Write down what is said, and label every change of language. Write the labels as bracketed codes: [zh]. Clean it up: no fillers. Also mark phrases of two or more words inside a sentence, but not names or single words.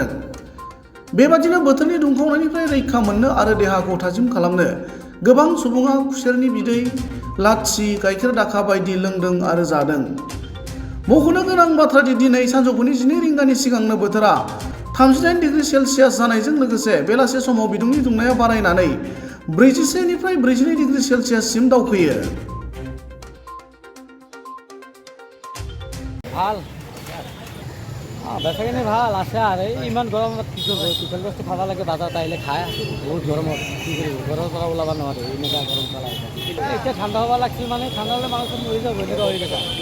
[brx] बेबादिनो बोथोरनि दुंखावनायनिफ्राय रैखा मोननो आरो देहाखौ थाजिम खालामनो गोबां सुबुङा खुसेरनि बिदै, लाच्छी, गाइखेर दाखा बायदि लोंदों आरो जादों। मख'नो गोनां बाथ्रादि दिनै सानजौफुनि 12 रिंगानि सिगांनो बोथोरा 38 डिग्री सेलसियास जानायजों लोगोसे बेलासे समाव बिदुंनि दुंनाया बारायनानै 41 निफ्राय 42 डिग्री सेलसियाससिम दावखोयो। [as] ভাল বেচাখিনি ভাল আছে আৰু ইমান গৰমত কি কৰিব, টিফিন বস্তু খাব লাগে, বাজাৰত আহিলে খায়। বহুত গৰমত কি কৰিব, ঘৰৰ পৰা ওলাব নোৱাৰে, এনেকুৱা গৰম চলাই এতিয়া ঠাণ্ডা হ'ব লাগিছিল, মানে ঠাণ্ডা হ'লে মানুহ মৰি যাব, এনেকুৱা হৈ থাকে।